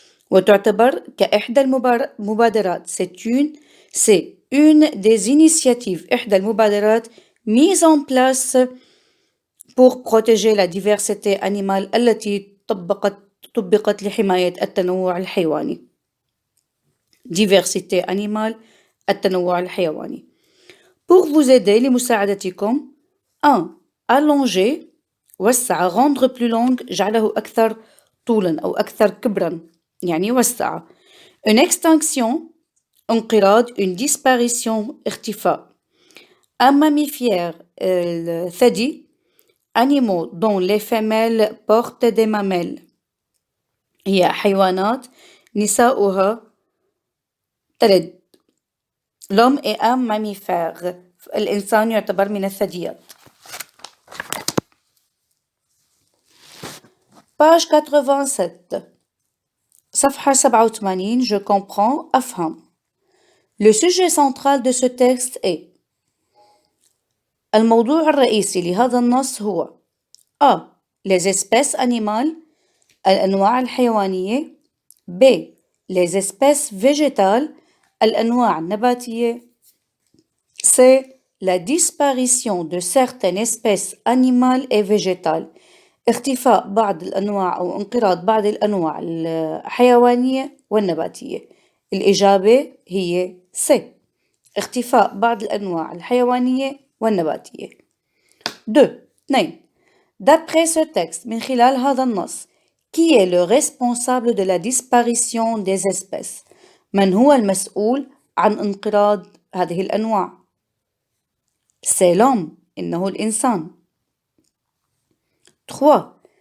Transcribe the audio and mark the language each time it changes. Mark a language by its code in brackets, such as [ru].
[ar] وتعتبر كإحدى المبادرات [fr] c'est une des initiatives إحدى المبادرات mises en place pour protéger la diversité animale [ar] التي طبقت لحماية التنوع الحيواني. [fr] Diversité animale [ar] التنوع الحيواني. [fr] Pour vous aider [ar] لمساعدتكم [fr] 1. [ar] Allonger وسع [fr] rendre plus long [ar] جعله أكثر طولا أو أكثر كبرا يعني وسع. [fr] Une extinction انقراض une disparition اختفاء. Un mammifère الثدي animaux dont les femelles portent des mamelles [ar] هي حيوانات نساؤها تلد. [fr] L'homme est un mammifère. [ar] الإنسان يعتبر من الثدييات. [fr] Page 87 صفحة 87 Je comprends أفهم. Le sujet central de ce texte est [ar] الموضوع الرئيسي لهذا النص هو [fr] A. Les espèces animales [ar] الأنواع الحيوانية [fr] B. Les espèces végétales [ar] الأنواع النباتية [fr] C. La disparition de certaines espèces animales et végétales [ar] اختفاء بعض الأنواع أو انقراض بعض الأنواع الحيوانية والنباتية. الإجابة هي C. اختفاء بعض الأنواع الحيوانية والنباتية. 2. [fr] D'après ce texte [ar] من خلال هذا النص [fr] qui est le responsable de la disparition des espèces [ar] من هو المسؤول عن انقراض هذه الأنواع [fr] C'est l'homme [ar] إنه الإنسان. [fr] 3.